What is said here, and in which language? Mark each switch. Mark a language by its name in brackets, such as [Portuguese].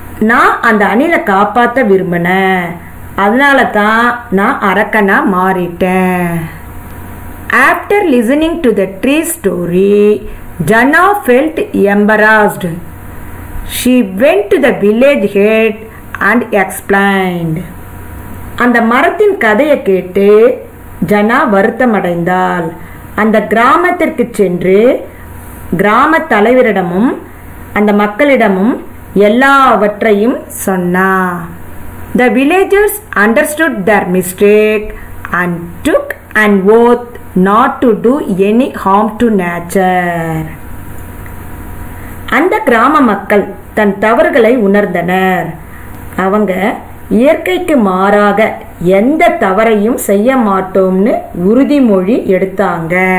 [Tamil] நான் அந்த அணிலை காப்பாற்ற விரும்பினேன், அதனால தான் நான் அரக்கனா மாறிட்டேன். [English] After listening to the tree story, Jana felt embarrassed. She went to the village head and explained. [Tamil] அந்த மரத்தின் கதையை கேட்டு ஜனா வருத்தமடைந்தாள். அந்த கிராமத்திற்கு சென்று கிராம தலைவரிடமும் அந்த மக்களிடமும் எல்லாவற்றையும் சொன்னா. [English] The villagers understood their mistake and took an oath not to do any harm to nature. [Tamil] அந்த கிராம மக்கள் தன் தவறுகளை உணர்ந்தனர். அவங்க இயற்கைக்கு மாறாக எந்த தவறையும் செய்ய மாட்டோம்னு உறுதிமொழி எடுத்தாங்க.